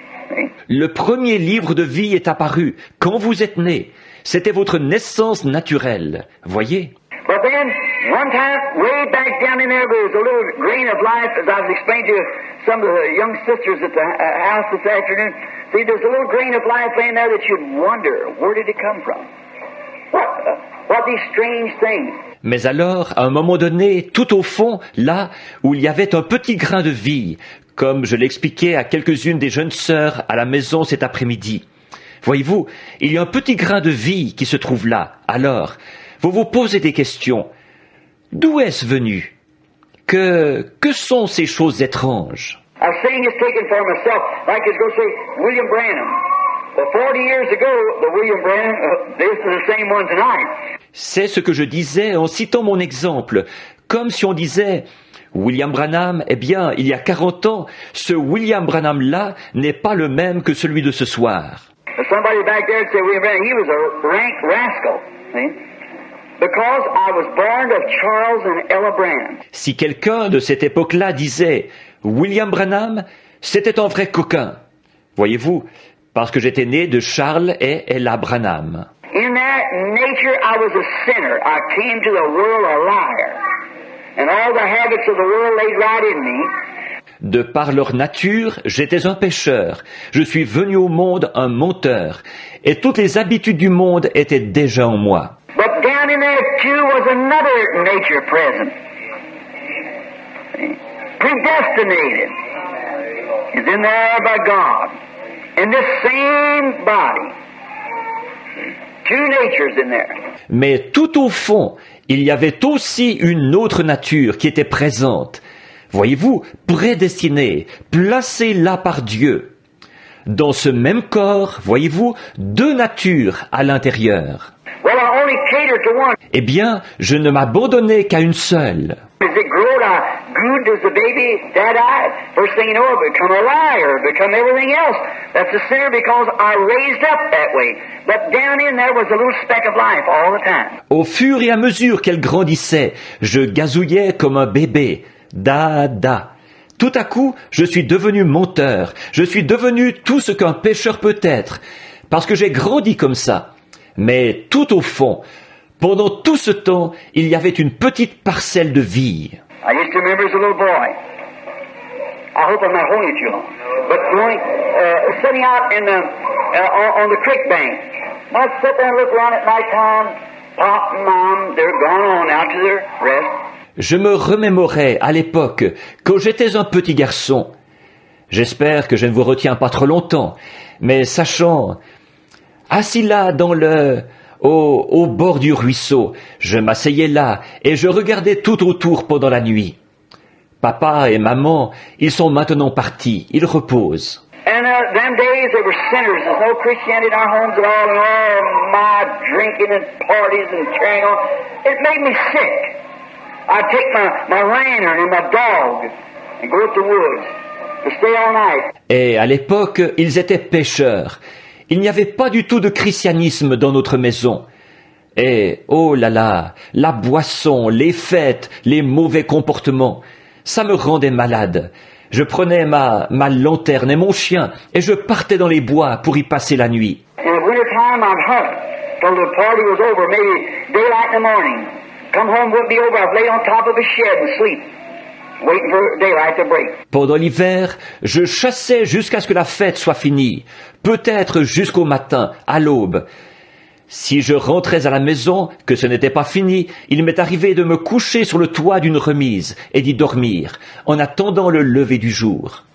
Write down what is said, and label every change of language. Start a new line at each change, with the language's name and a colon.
English: See?
French: Le premier livre de vie est apparu quand vous êtes né. C'était votre naissance naturelle, voyez?
English: But then, one time, way back down in there was a little grain of life, as I was explaining to some of the young sisters at the house this afternoon. See, there's a little grain of life laying there that you'd wonder, where did it come from? What these strange things?
French: Mais alors, à un moment donné, tout au fond, là où il y avait un petit grain de vie, comme je l'expliquais à quelques-unes des jeunes sœurs à la maison cet après-midi. Voyez-vous, il y a un petit grain de vie qui se trouve là. Alors, vous vous posez des questions. D'où est-ce venu? Que sont ces choses étranges?
English: I was saying this taken for myself, like it's going to say William Branham. Well, 40 years ago, the William Branham, this is the same one tonight.
French: C'est ce que je disais en citant mon exemple, comme si on disait William Branham, eh bien, il y a 40 ans, ce William Branham-là n'est pas le même que celui de ce soir.
English: Somebody back there said William Branham, he was a rank rascal, see? Because I was born of Charles and Ella Branham.
French: Si quelqu'un de cette époque-là disait William Branham, c'était un vrai coquin. Voyez-vous, parce que j'étais né de Charles et Ella Branham.
English: In there, nature, I was a sinner. I came to the world a liar. And all the habits of the world laid right in me.
French: De par leur nature, j'étais un pécheur. Je suis venu au monde un menteur. Et toutes les habitudes du monde étaient déjà en moi.
English: But down in there too was another nature present. Predestinated. Is in there by God. In this same body. Two natures in there.
French: Mais tout au fond, il y avait aussi une autre nature qui était présente. Voyez-vous, prédestinée, placée là par Dieu. Dans ce même corps, voyez-vous, deux natures à l'intérieur.
English: Well, I only catered to one.
French: Eh bien, je ne m'abandonnais qu'à une seule.
English: As it growed, I grew as the baby that first thing you know, I become a liar, become everything else. That's a sinner because I raised up that way. But down in there was a little speck of life all the time.
French: Au fur et à mesure qu'elle grandissait, je gazouillais comme un bébé. Da, da. Tout à coup, je suis devenu menteur. Je suis devenu tout ce qu'un pécheur peut être. Parce que j'ai grandi comme ça. Mais tout au fond, pendant tout ce temps, il y avait une petite parcelle de vie.
English: I used to remember as a little boy. I hope I'm not holding it too long. But going, sitting out in on the creek bank. I'd sit there and look around at night time. Pop and Mom, they're gone on out to their rest.
French: Je me remémorais à l'époque, quand j'étais un petit garçon. J'espère que je ne vous retiens pas trop longtemps, mais sachant, assis là au bord du ruisseau, je m'asseyais là et je regardais tout autour pendant la nuit. Papa et maman, ils sont maintenant partis, ils reposent.
English: And them days there were sinners. There's no Christianity in our homes at all, and all my drinking and parties and carrying on. It made me sick. I'd take my lantern and my dog and go to the woods to stay all night.
French: Et à l'époque, ils étaient pécheurs. Il n'y avait pas du tout de christianisme dans notre maison. Et, oh là là, la boisson, les fêtes, les mauvais comportements, ça me rendait malade. Je prenais ma lanterne et mon chien et je partais dans les bois pour y passer la nuit.
English: In the winter time, I'd hunt till the party was over, maybe daylight in the morning. Come home, wouldn't be over. I'd lay on top of a shed and sleep, waiting for daylight to break.
French: Pendant l'hiver, je chassais jusqu'à ce que la fête soit finie, peut-être jusqu'au matin, à l'aube. Si je rentrais à la maison, que ce n'était pas fini, il m'est arrivé de me coucher sur le toit d'une remise et d'y dormir, en attendant le lever du jour.